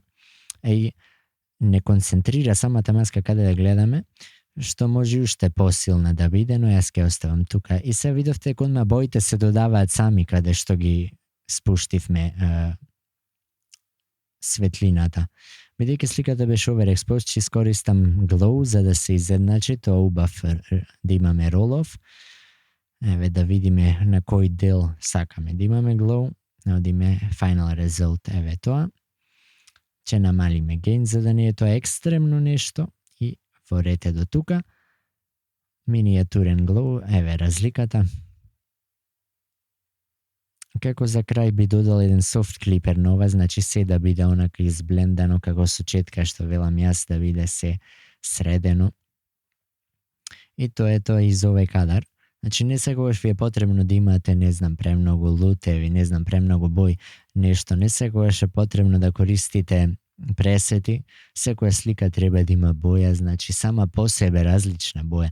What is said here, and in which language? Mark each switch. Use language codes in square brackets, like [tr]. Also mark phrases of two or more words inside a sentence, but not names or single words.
[mk] И не концентрира самата маска каде да гледаме, што може уште посилна да биде, но јас ќе оставам тука. И се видовте кога боите се додаваат сами каде што ги спуштивме светлината. Бидејќи сликата беше overexposed, ќе искористам glow за да се изедначи, тоа убав да имаме roll-off. Еве да видиме на кој дел сакаме да имаме glow. [en] Одиме final result, [mk] еве тоа. Ќе намалиме gain за да не е тоа екстремно нешто. Ворете до тука, минијатурен glow, еве разликата. Како за крај би додал еден [en] soft clipper [mk] нова, значи се да биде онака изблендано како со четка што велам јас, да биде се средено. И тоа е тоа из овој кадар. Значи не секогаш ви е потребно да имате, не знам, премногу лутеви, не знам, премногу бој, нешто. Не секогаш е потребно да користите пресети, секоја слика треба да има боја, значи сама по себе различна боја.